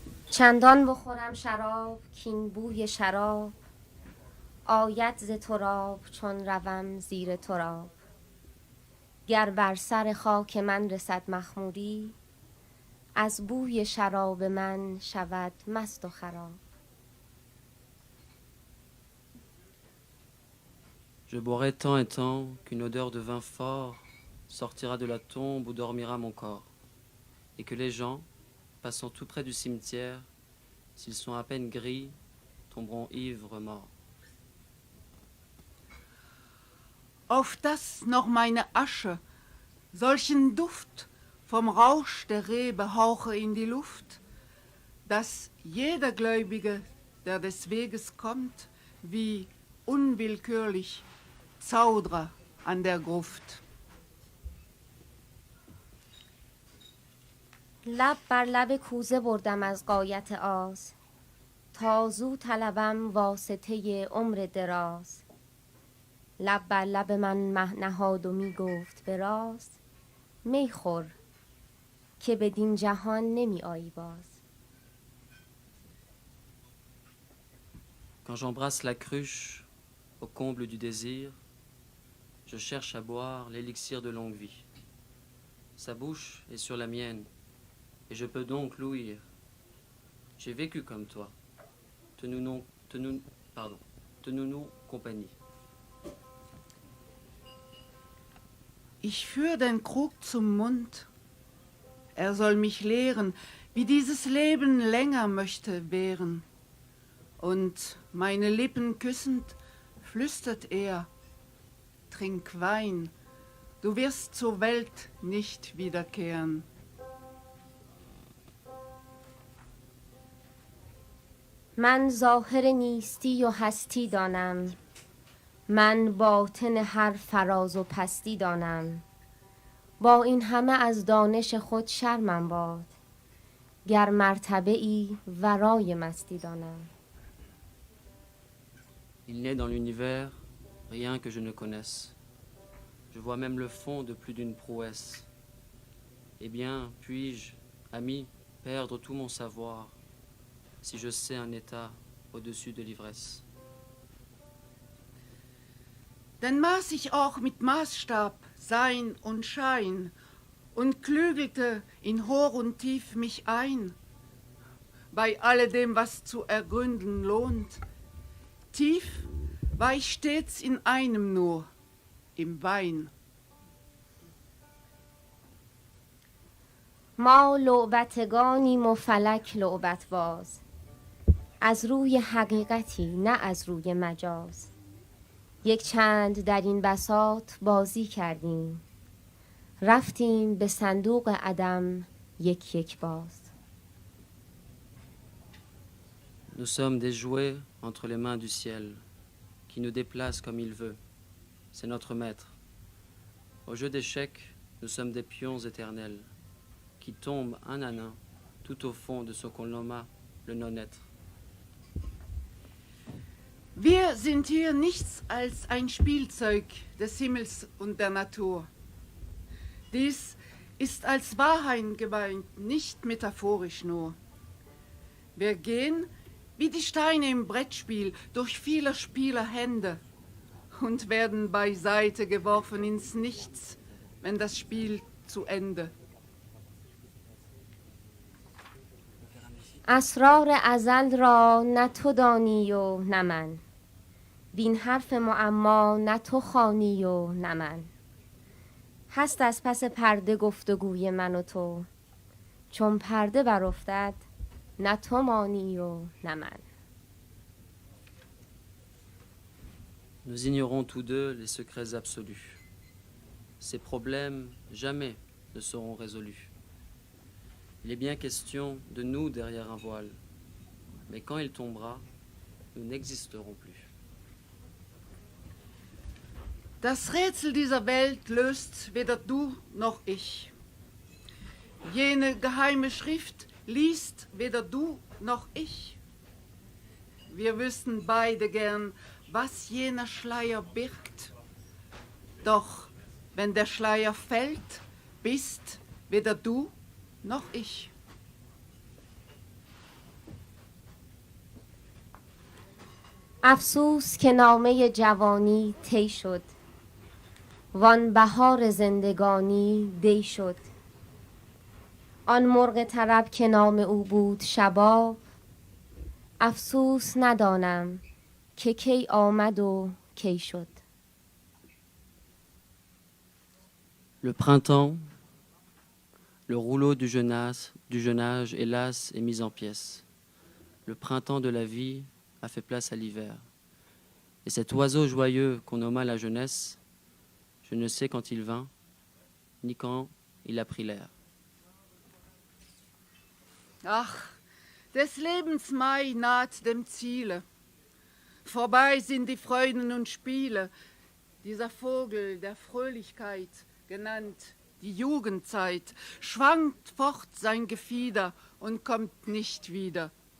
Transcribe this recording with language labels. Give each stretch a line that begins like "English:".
Persian: چندان بخورم شراب کین بوی شراب آید ز تراب چون روم زیر تراب گر بر سر خاک من رسد مخموری از بوی شراب من شود مست و خراب.
French: Je boirai tant et tant qu'une odeur de vin fort sortira de la tombe où dormira mon corps, et que les gens, passant tout près du cimetière, s'ils sont à peine gris, tomberont ivres morts.
German: Auf das noch meine Asche solchen Duft vom Rausch der Rebe hauche in die Luft, dass jeder Gläubige, der des Weges kommt, wie unwillkürlich zaudre an der Gruft.
Persian: لب بر لب کوزه بردم از غایت آز تا زو طلبم واسطه عمر دراز لب بر لب من مه نهاد و می گفت به راز می خور که بدین جهان نمی آیی باز.
French: Quand j'embrasse la cruche au comble du désir, je cherche à boire l'élixir de longue vie. Sa bouche est sur la mienne, et je peux donc l'ouïr. J'ai vécu comme toi. Tenons-nous compagnie.
German: Ich führ den Krug zum Mund. Er soll mich lehren, wie dieses Leben länger möchte währen. Und meine Lippen küssend, flüstert er, trink Wein, du wirst zur Welt nicht wiederkehren.
Persian: من ظاهر نیستی و هستی دانم من باطن هر فراز و پستی دانم با این همه از دانش خود شرمم باد گر مرتبه ای ورای مستی دانم.
French: Il n'est dans l'univers rien que je ne connaisse. Je vois même le fond de plus d'une prouesse. Eh bien, puis-je, ami, perdre tout mon savoir si je sais un état au-dessus de l'ivresse?
German: Denn maß ich auch mit Maßstab Sein und Schein und klügelte in Hoch und Tief mich ein, bei alledem, was zu ergründen lohnt. Tief war ich stets in einem nur, im Wein.
Persian: ما لعبتگانیم و فلک لعبت باز از روی حقیقتی نه از روی مجاز یک چند در این بساط بازی کردیم رفتیم به صندوق عدم یک یک باز.
French: Nous sommes des jouets entre les mains du ciel, qui nous déplace comme il veut. C'est notre maître. Au jeu d'échecs, nous sommes des pions éternels, qui tombent un à un, tout au fond de ce qu'on nomma le non-être.
German: Wir sind hier nichts als ein Spielzeug des Himmels und der Natur. Dies ist als Wahrheit gemeint, nicht metaphorisch nur. Wir gehen wie die Steine im Brettspiel durch vieler Spieler Hände und werden beiseite geworfen ins Nichts, wenn das Spiel zu Ende.
Persian: اسرار ازل را نه تو دانی و نه من بین حرف معما نه تو خوانی و نه من هست از پس پرده گفتگوی من و تو چون پرده برافتد نه تو مانی و نه من.
French: Nous ignorons tous deux les secrets absolus. Ces problèmes jamais ne seront résolus. Il est bien question de nous derrière un voile, mais quand il tombera, nous n'existerons plus.
German: Das Rätsel dieser Welt löst weder du noch ich. Jene geheime Schrift liest weder du noch ich. Wir wüssten beide gern, was jener Schleier birgt. Doch wenn der Schleier fällt, bist weder du noch ich.
Persian: افسوس که نامه جوانی طی شد وان بهار زندگانی دی شد آن مرغ طرب که نام او بود شباب افسوس ندانم که کی آمد و کی شد.
French: Le printemps, le rouleau du jeune âge, hélas, est mis en pièces. Le printemps de la vie a fait place à l'hiver. Et cet oiseau joyeux qu'on nomma la jeunesse, je ne sais quand il vint, ni quand il a pris l'air.
German: Ach, des Lebens Mai naht dem Ziele. Vorbei sind die Freuden und Spiele. Dieser Vogel der Fröhlichkeit, genannt die Jugendzeit, schwankt fort sein Gefieder und kommt nicht wieder.